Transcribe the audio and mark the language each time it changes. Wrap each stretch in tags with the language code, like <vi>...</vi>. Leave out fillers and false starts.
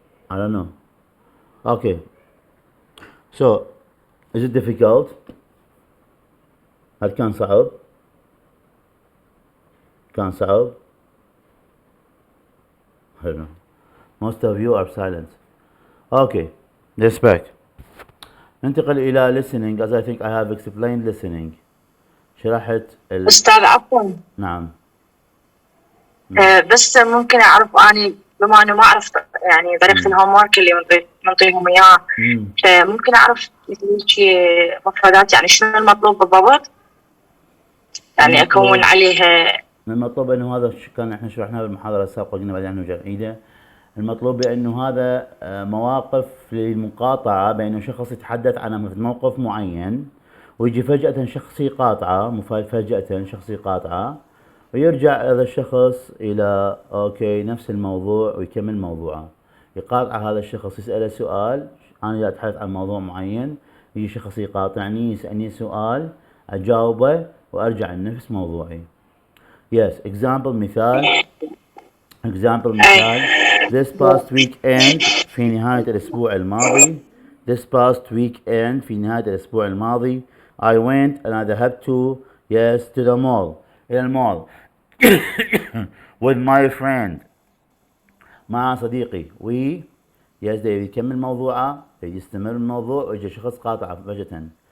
<en>I don't know. Okay. So, is it difficult?</en> <ar>هل كان صعب؟ كان صعب؟</ar> <en>I don't know. Most of you are silent. Okay. Let's back.</en> <ar>ننتقل إلى</ar> <en>listening, as I think I have explained listening.</en> <ar>شرحت أستاذ عفوا. نعم. بس ممكن أعرف أني بما أنه ما أعرف يعني طريقة الهوم ورك اللي منطيهم إياه، ممكن أعرف شيء مفردات يعني شنو المطلوب بالضبط؟ يعني أكون عليها. المطلوب انه هذا كان احنا شرحناه بالمحاضره السابقه، قلنا بعدين نرجع نعيده. المطلوب بانه هذا مواقف للمقاطعه، بانه شخص يتحدث عن موقف معين ويجي فجأة شخص يقاطعه، فجأة شخص يقاطعه ويرجع هذا الشخص الى اوكي نفس الموضوع ويكمل موضوعه. يقاطع هذا الشخص، يسأله سؤال، انا اتحدث عن موضوع معين، يجي شخص يقاطعني يسألني سؤال اجاوبه وارجع لنفس موضوعي.</ar> <en>Yes, example مثال. This past weekend</en> <ar>في نهاية الأسبوع الماضي.</ar> <en>This past weekend</en> <ar>في نهاية الأسبوع الماضي</ar> <en>I went and I</en> <ar>ذهبت</ar> <en>to the mall.</en> <ar>إلى المول</ar> <en>with my friend.</en> <ar>مع صديقي. ده يكمل موضوعه، يستمر الموضوع ويجي شخص قاطعه فجأة.</ar>